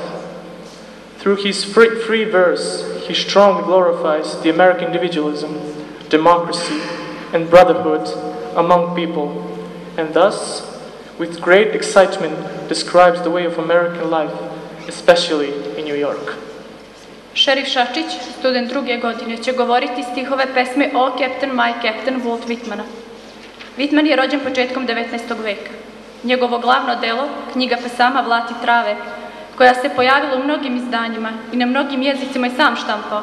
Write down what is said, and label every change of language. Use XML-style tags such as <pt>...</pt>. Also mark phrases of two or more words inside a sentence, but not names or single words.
<en>Through his free verse, he strongly glorifies the American individualism, democracy, and brotherhood among people, and thus, with great excitement, describes the way of American life, especially in New York.</en> <sr>Šerif Šačić, student druge godine, će govoriti stihove pesme O Captain, My Captain Walt Whitmana. Whitman je rođen početkom 19. veka. Njegovo glavno delo, knjiga pesama Vlati trave, koja se pojavila u mnogim izdanjima i na mnogim jezicima i sam štampao.</sr>